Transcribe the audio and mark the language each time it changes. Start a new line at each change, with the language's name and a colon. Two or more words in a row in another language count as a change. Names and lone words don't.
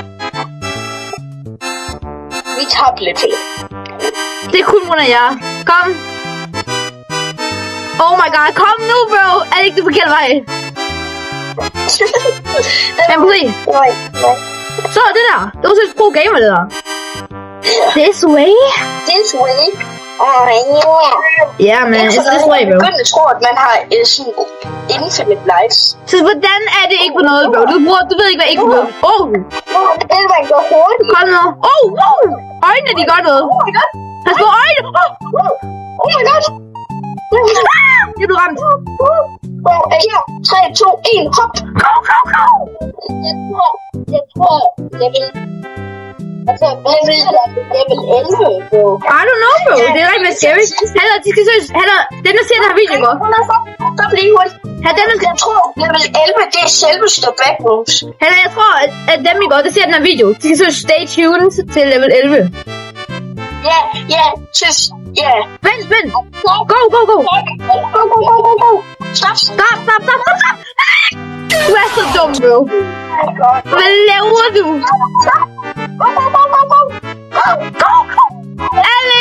Danish: Vi tabte lidt til. Det er kun grund af jer. Kom.
English: Oh my god,
Danish: kom nu, bro. Er det ikke det forkerte vej? Kan du se? Nej. Så det der. Det var så et pro gamer, det der.
English: This way? This way. Yeah, man. It's this way, bro.
Danish: Jeg begyndte at tro, at man har sådan
English: infinite lives.
Danish: Så hvordan er det ikke på noget, bro? Du ved ikke, hvad ikke på noget. Oh. Det er man går hurtigt. Kom nu.
English: Oh, wow.
Danish: Øjnene, de gør noget.
English: Oh my god.
Danish: Pas på øjne.
English: Oh my god.
Danish: Jeg blev ramt. Her. 3, 2, 1. Hop. Go. Jeg tror, level 11, bro.
English: I don't know, bro.
Danish: Det er rigtig scary. Heller, de skal søge. Heller, den der ser den her video, bro. Stop lige hurtigt. Jeg tror, level 11, det er selveste backrooms. Heller, jeg tror, at dem, I går, der ser den her video, de skal søge
English: stay tuned
Danish: til level 11. Ja, synes, ja. Vent. Go. Stop. Du er så dum, bro. Hvad laver du? Go. Alex!